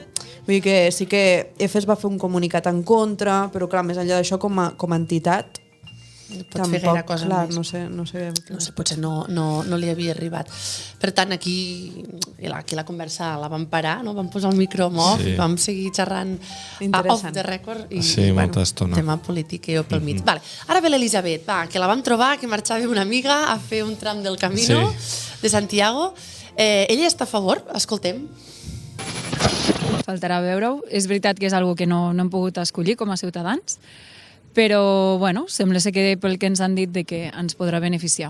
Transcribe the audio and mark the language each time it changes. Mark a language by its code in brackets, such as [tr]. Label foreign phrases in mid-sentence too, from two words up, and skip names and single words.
[ca] Vull dir que sí que EFES va fer un comunicat en contra, però, clar, més enllà d'això, com a entitat, pot fer gaire cosa més. No sé, potser no li havia arribat. Per tant, aquí la conversa la vam parar, no? Vam posar el micro off, vam seguir xerrant [en] off the record [ca] i molta estona. Tema polític i jo pel mig. Vale. Ara ve l'Elisabet, que la vam trobar, que marxava una amiga a fer un tram del Camino de Santiago. Ella està a favor? Escoltem. Faltarà veure-ho. És veritat que és algo que no hem pogut escollir com a ciutadans, Però, bueno, sembla ser que pel que ens han dit de que ens podrà beneficiar.